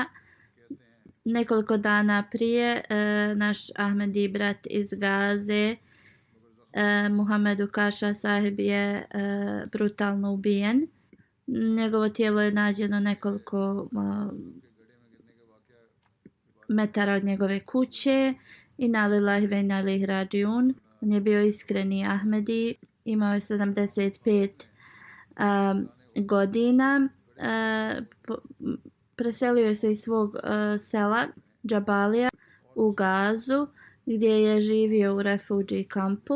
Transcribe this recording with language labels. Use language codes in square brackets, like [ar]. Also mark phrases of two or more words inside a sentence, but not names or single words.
[bs] Nekoliko dana prije naš Ahmedi brat iz Gaze, Muhammed Ukaša sahib je brutalno ubijen. Njegovo tijelo je nađeno nekoliko metara od njegove kuće. [ar] إنا لله وإنا إليه راجعون. [bs] On je bio iskreni Ahmedi, imao je 75 godina. Preselio se iz svog sela Džabalija u Gazu, gdje je živio u refugee kampu.